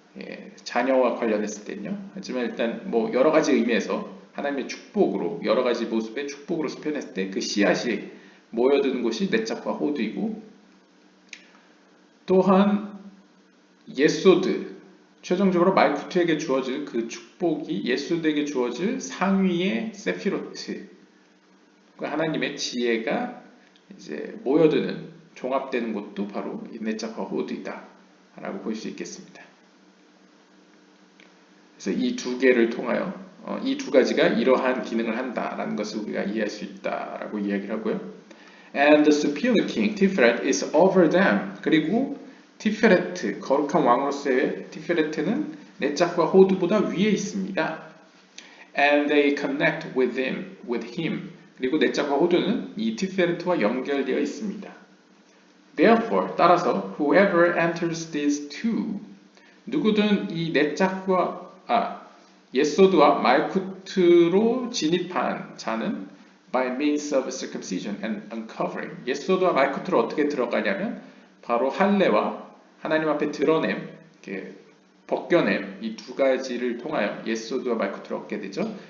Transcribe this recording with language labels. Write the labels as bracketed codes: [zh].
[ko] 예, 자녀와 관련했을 때는요. 하지만 일단 뭐 여러 가지 의미에서 하나님의 축복으로 여러 가지 모습의 축복으로서 표현했을 때 그 씨앗이 모여드는 곳이 넷작과 호두이고 또한 예소드 최종적으로 말쿠트에게 주어질 그 축복이 예소드에게 주어질 상위의 세피로트 그 하나님의 지혜가 이제 모여드는 종합되는 곳도 바로 이 넷작과 호두이다 라고 볼 수 있겠습니다. 그래서 이 두 개를 통하여 이 두 가지가 이러한 기능을 한다라는 것을 우리가 이해할 수 있다라고 이야기를 하고요. [en] And the superior king Tiferet is over them. [ko] 그리고 티페레트 거룩한 왕으로서의 티페레트는 넷작과 호두보다 위에 있습니다. [en] And they connect with him. [ko] 그리고 넷작과 호두는 이 티페레트와 연결되어 있습니다. [en] Therefore, [ko] 따라서 [en] whoever enters these two [ko] 누구든 이 넷작과 예소드와 말쿠트로 진입한 자는 [en] by means of circumcision and uncovering [ko] 예소드와 말쿠트로 어떻게 들어가냐면 바로 할례와 하나님 앞에 드러냄, 벗겨냄 이 두 가지를 통하여 예소드와 말쿠트를 얻게 되죠.